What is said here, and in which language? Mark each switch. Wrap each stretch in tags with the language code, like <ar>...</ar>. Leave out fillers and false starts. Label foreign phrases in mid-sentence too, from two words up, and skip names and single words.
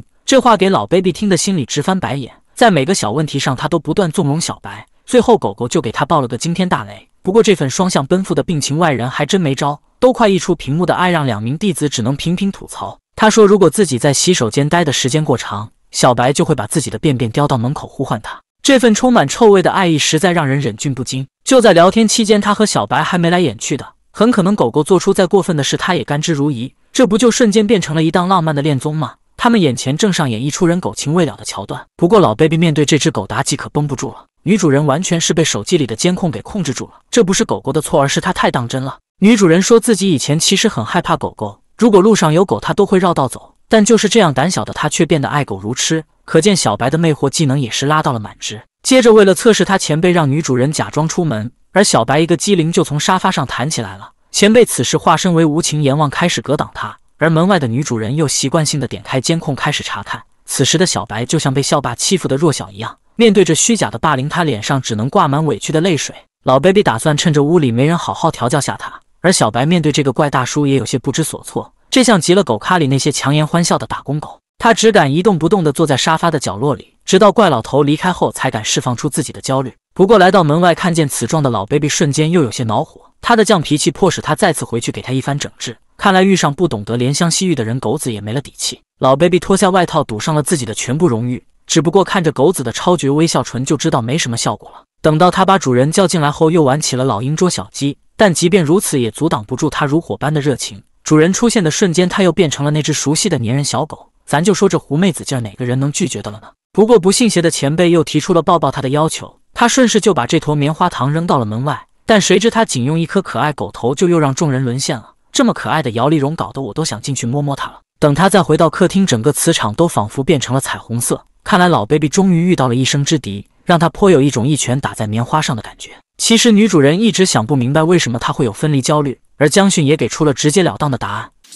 <zh>這話給老 baby 聽的心裡直翻白眼，在每個小問題上他都不斷縱容小白，最後狗狗就給他爆了個驚天大雷。不過這份雙向奔赴的病情外人還真沒招，都快溢出屏幕的愛讓2名弟子只能頻頻吐槽。他說如果自己在洗手間待的時間過長，小白就會把自己的便便叼到门口呼喚他。這份充滿臭味的愛意實在讓人忍俊不禁。就在聊天期間，他和小白還眉來眼去的，很可能狗狗做出再過分的事他也甘之如飴，這不就瞬間變成了一檔浪漫的戀綜嗎？他們眼前正上演一出人狗情未了的橋段。不過老 baby 面對這只狗妲己可繃不住了，女主人完全是被手機裡的監控給控制住了，這不是狗狗的錯，而是她太當真了。女主人說自己以前其實很害怕狗狗，如果路上有狗她都會繞道走，但就是這樣膽小的她卻變得愛狗如痴，可見小白的魅惑技能也是拉到了滿值。接着为了測試他前輩，讓女主人假裝出門，而小白一個機靈就從沙發上彈起來了。前輩此時化身為無情閻王開始格擋他，而門外的女主人又習慣性的點開監控開始查看。此時的小白就像被校霸欺負的弱小一樣，面對着虛假的霸凌，他臉上只能掛滿委屈的淚水。老 baby 打算趁着屋裡沒人好好調教下他，而小白面對這個怪大叔也有些不知所措，這像極了狗咖裡那些強顏歡笑的打工狗。他只敢一動不動地坐在沙發的角落裡，直到怪老頭離開後才敢釋放出自己的焦慮。不過來到門外看見此狀的老 baby 瞬間又有些惱火，他的犟脾氣迫使他再次回去給他一番整治。看來遇上不懂得憐香惜玉的人，狗子也沒了底氣。老 baby 脫下外套賭上了自己的全部榮譽，只不過看着狗子的超絕微笑唇就知道沒什麼效果了。等到他把主人叫進來後，又玩起了老鷹捉小雞，但即便如此也阻擋不住他如火般的熱情。主人出現的瞬間，他又變成了那只熟悉的粘人小狗。咱就說這狐妹子勁兒，哪個人能拒絕的了呢？不過不信邪的前輩又提出了抱抱他的要求，他順勢就把這坨棉花糖扔到了門外。但誰知他僅用一顆可愛狗頭就又讓眾人淪陷了。這麼可愛的姚麗蓉搞得我都想進去摸摸它了。等他再回到客廳，整個磁場都仿佛變成了彩虹色。看來老 baby 終於遇到了一生之敵，讓他頗有一種一拳打在棉花上的感覺。其實女主人一直想不明白為什麼他會有分離焦慮，而江迅也給出了直截了當的答案。</zh>